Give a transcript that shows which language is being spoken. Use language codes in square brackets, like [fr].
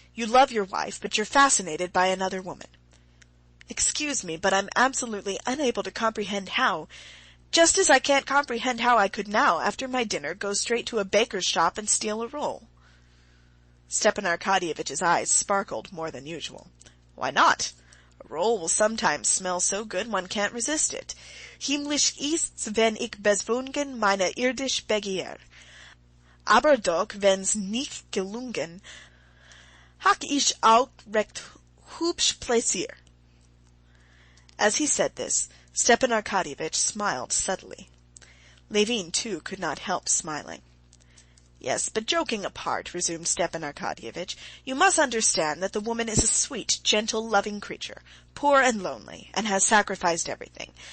[en] You love your wife, but you're fascinated by another woman." "Excuse me, but I'm absolutely unable to comprehend how, just as I can't comprehend how I could now, after my dinner, go straight to a baker's shop and steal a roll." Stepan Arkadyevitch's eyes sparkled more than usual. "Why not? A roll will sometimes smell so good one can't resist it. [de] Himmlisch ist's, wenn ich bezwungen meine irdisch Begier. Aber doch, wenn's nicht gelungen, hab ich auch recht hübsch Plaisir." [en] As he said this, Stepan Arkadyevitch smiled subtly. Levin, too, could not help smiling. "Yes, but joking apart," resumed Stepan Arkadyevitch, "you must understand that the woman is a sweet, gentle, loving creature, poor and lonely, and has sacrificed everything.